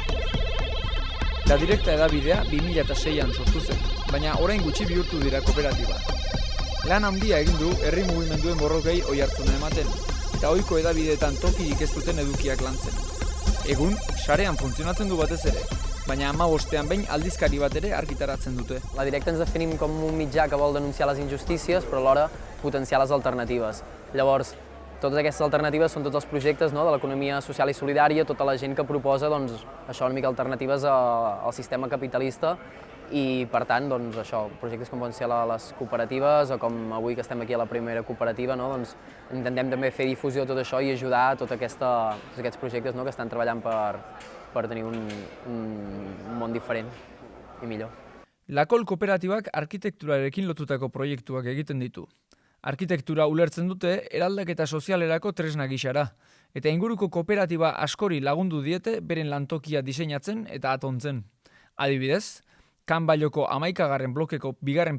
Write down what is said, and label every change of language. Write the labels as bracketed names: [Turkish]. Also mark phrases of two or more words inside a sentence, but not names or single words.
[Basque] La Directa hedabidea 2006an sortu zen, baina orain gutxi bihurtu dira kooperatiba. Lan handia egin du herri mugimenduen borrokei oihartzuna ematen, eta ohiko hedabideetan tokirik ez duten edukiak lantzen. Egun, sarean funtzionatzen du batez ere, baina 15ean behin aldizkari bat ere argitaratzen dute. [Catalan] La Directa ens definim com un mitjà que vol denunciar les injustícies, però alhora potenciar les alternatives. Llavors, totes aquestes alternatives són tots els projectes de l'economia social i solidària, tota la gent que proposa això una mica alternatives al sistema capitalista i, per tant, projectes com poden ser les cooperatives o com avui que estem aquí a la primera cooperativa, intentem també fer difusió de tot això i ajudar a tots aquests projectes que estan treballant per tenir un món diferent i millor. [Basque] Lakol kooperatibak arkitekturarekin lotutako proiektuak egiten ditu. Arkitektura ulertzen dute eraldaketa sozialerako tresna gisara, eta inguruko kooperatiba askori lagundu diete beren lantokia diseinatzen eta atontzen. Adibidez, Can Batlloko 11. blokeko 2.